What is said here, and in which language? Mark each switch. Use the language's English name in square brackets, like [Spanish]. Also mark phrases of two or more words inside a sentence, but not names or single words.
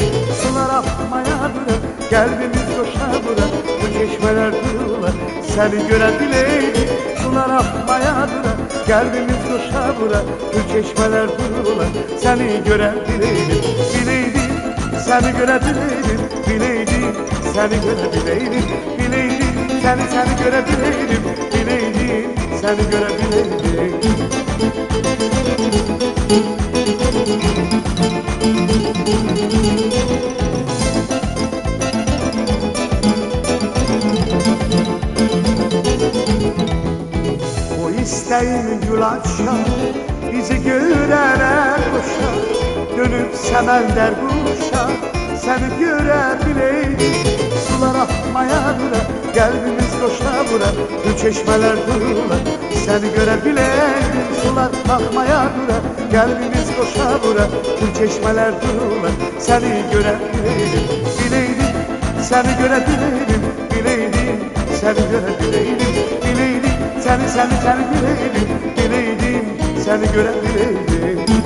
[Turkish] Sular akmaya dura, [Azerbaijani] qəlbimiz coşa bura, bu çeşmələr dururlar səni görə biləydik. [Turkish] Sular akmaya dura, [Azerbaijani] qəlbimiz coşa bura, bu çeşmələr dururlar səni görə biləydik. Biləydik, səni görə biləydik, biləydik, səni görə biləydik, biləydik. [Turkish] Seni görebileydim, bileydim, seni görebileydim. O isteğimi gül açar, bizi görene koşar, dönüp semender kuşar, seni görebileydim. Sular akmaya dura, [Azerbaijani] qəlbimiz coşa bura, bu çeşmələr dururlar səni görə biləydim. [Turkish] Sular akmaya dura, [Azerbaijani] qəlbimiz coşa bura, bu çeşmələr dururlar səni görə biləydim. Biləydim, səni görə biləydim, biləydim, səni görə biləydim, biləydim, səni biləydim, biləydim, səni görə biləydim.